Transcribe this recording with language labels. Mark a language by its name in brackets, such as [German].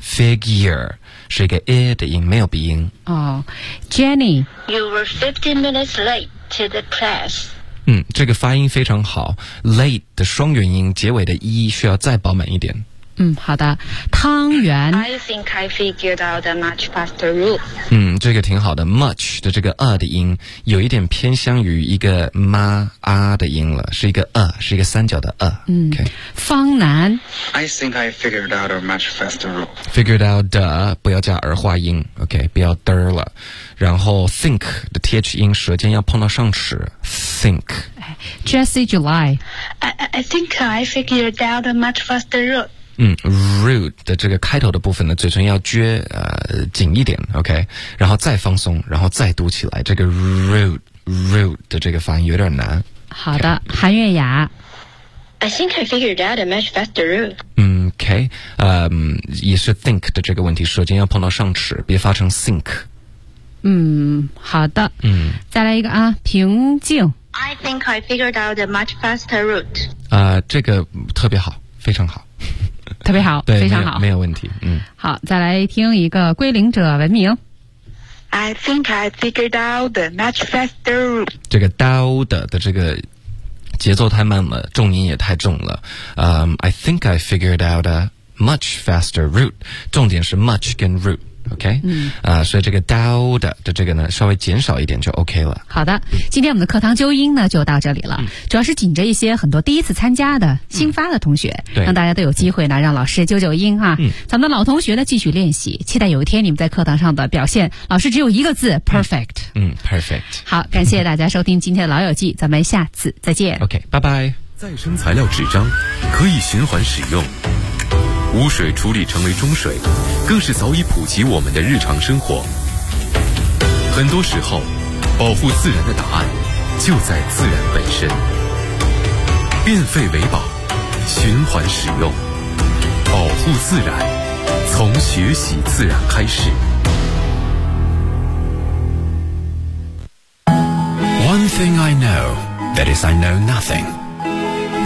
[Chinese] Figure 是一个 a 的音，没有鼻音。 [English] Jenny。 You were 15 minutes late to the class。 [Chinese] 这个发音非常好。Late 的双元音，结尾的一需要再饱满一点。好的，汤圆。 [English] I think I figured out a much faster rule。 [Chinese] 这个挺好的 ，much 的这个二的音有一点偏向于一个妈啊的音了，是一个二，是一个三角的二。方南。 [English] I think I figured out a much faster rule。 Figured out the [Chinese] 不要加儿化音 ，OK， 不要的了。然后 think 的 th 音舌尖要碰到上齿 ，think。 [English] Jesse July。 I think I figured out a much faster rule。 [Chinese] root 的这个开头的部分呢，嘴唇要撅紧一点 ，OK， 然后再放松，然后再读起来。这个 root 的这个发音有点难。好的， okay. 韩月雅。 [English] I think I figured out a much faster root。 [Chinese] 也是 think 的这个问题，舌尖要碰到上齿，别发成 think。好的。再来一个啊，平静。 I think I figured out a much faster root。这个特别好，非常好。特别好，对，非常好，没有问题。好，再来听一个归零者文明。 [English] I think I figured out the much faster route。 [Chinese] 这个 dow 的这个节奏太慢了，重音也太重了。 [English] I think I figured out a much faster route。 [Chinese] 重点是 much 跟 root。OK， 所以这个 dow 的这个呢，稍微减少一点就 OK 了。好的，今天我们的课堂纠音呢就到这里了，主要是紧着一些很多第一次参加的新发的同学，让大家都有机会呢让老师纠纠音哈。咱们的老同学呢继续练习，期待有一天你们在课堂上的表现，老师只有一个字 perfect。 [English] Perfect。 [Chinese] 好，感谢大家收听今天的老友记，咱们下次再见。 OK， 拜拜。再生材料纸张可以循环使用。污水处理成为中水，更是早已普及我们的日常生活。很多时候，保护自然的答案就在自然本身。变废为宝，循环使用，保护自然，从学习自然开始。 [English] One thing I know, that is I know nothing。